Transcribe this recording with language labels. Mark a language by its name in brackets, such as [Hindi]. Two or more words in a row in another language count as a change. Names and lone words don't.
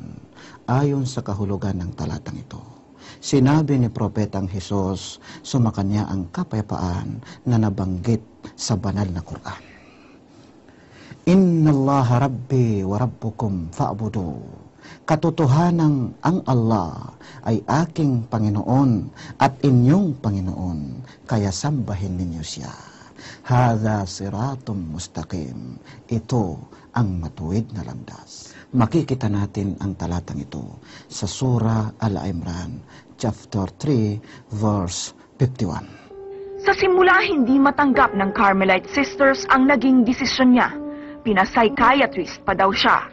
[Filipino] Ayon sa kahulugan ng talatang ito, sinabi ni Propetang Hesus, sumakanya ang kapayapaan na nabanggit sa banal na Quran. [Arabic] إن الله ربي وربكم فاعبدوه. [Filipino] Katotohanang ang Allah ay aking Panginoon at inyong Panginoon, kaya sambahin ninyo siya. [Arabic] هذا صراط مستقيم. [Filipino] Ito ang matuwid na landas. Makikita natin ang talatang ito sa Surah Al-Imran, [English] chapter 3, verse 51. [Filipino] Sa simula, hindi matanggap ng Carmelite Sisters ang naging desisyon niya. Pinapsychiatrist pa daw siya.